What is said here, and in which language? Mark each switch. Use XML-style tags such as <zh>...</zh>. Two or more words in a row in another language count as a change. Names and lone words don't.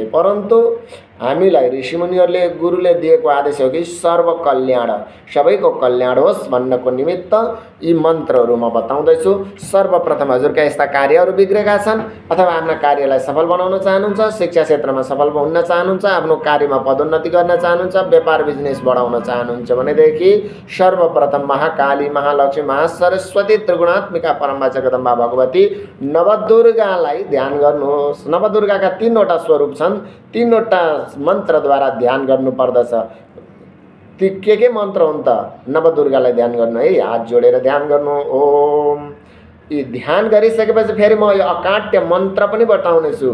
<ne>परन्तु हामीलाई ऋषिमुनिहरूले गुरुले दिएको आदेश हो कि सर्व कल्याण, सबैको कल्याण होस् भन्नको निमित्त यी मन्त्रहरू म बताउँदैछु। सर्वप्रथम हजुरका यस्ता कार्यहरू बिग्रेका छन् अथवा आफ्ना कार्यलाई सफल बनाउन चाहनुहुन्छ, शिक्षा क्षेत्रमा सफल हुन चाहनुहुन्छ, आफ्नो कार्यमा पदोन्नति गर्न चाहनुहुन्छ, व्यापार बिजनेस बढाउन चाहनुहुन्छ भनेदेखि सर्वप्रथम महाकाली, महालक्ष्मी, महासरस्वती, त्रिगुणात्मिका परम्परा जगदम्बा भगवती नवदुर्गालाई ध्यान गर्नुहोस्। नवदुर्गाका 3वटा स्वरूप छन्, 3वटा मन्त्रद्वारा ध्यान गर्नुपर्दछ। ती के मन्त्र हुन् त? नवदुर्गालाई ध्यान गर्नु है, हात जोडेर ध्यान गर्नु। ओम। यी ध्यान गरिसकेपछि फेरि म यो अकाट्य मन्त्र पनि बताउनेछु।</ne>